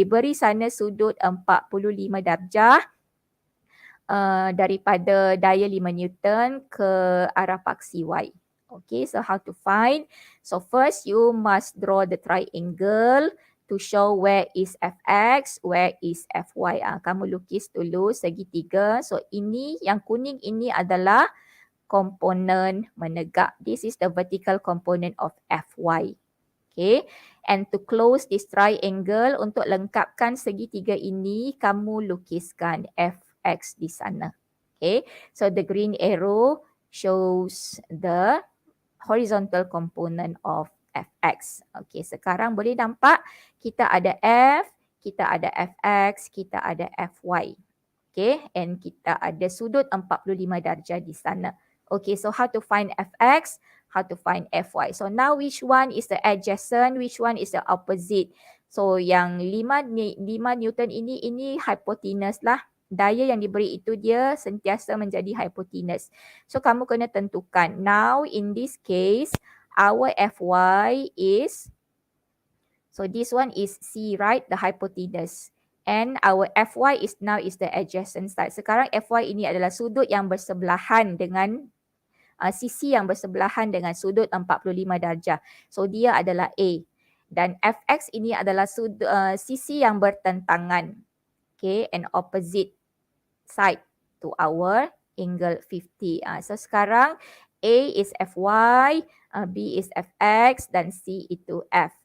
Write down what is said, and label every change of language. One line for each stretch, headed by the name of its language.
Malay: Diberi sana sudut 45 darjah daripada daya 5 Newton ke arah paksi Y.
English: Okay, so how to find? So first you must draw the triangle to show where is Fx, where is Fy.
Malay: Kamu lukis dulu segitiga. So ini yang kuning ini adalah komponen menegak.
English: This is the vertical component of Fy.
Malay: Okay.
English: And to close this triangle,
Malay: untuk lengkapkan segitiga ini, kamu lukiskan Fx di sana. Okay.
English: So the green arrow shows the horizontal component of Fx.
Malay: Okay, sekarang boleh nampak kita ada F, kita ada Fx, kita ada Fy. Okay, and kita ada sudut 45 darjah di sana.
English: Okay, so how to find Fx, how to find Fy. So now which one is the adjacent, which one is the opposite?
Malay: So yang 5 Newton ini hypotenuse lah. Daya yang diberi itu dia sentiasa menjadi hypotenuse. So kamu kena tentukan.
English: Now in this case, our Fy is, so this one is C, right? The hypotenuse. And our Fy is now is the adjacent side.
Malay: Sekarang Fy ini adalah sudut yang bersebelahan dengan sisi yang bersebelahan dengan sudut 45 darjah. So dia adalah A. Dan Fx ini adalah sisi yang bertentangan.
English: Okay, and opposite side to our angle 50.
Malay: So sekarang
English: A is Fy, B is Fx
Malay: dan C itu F.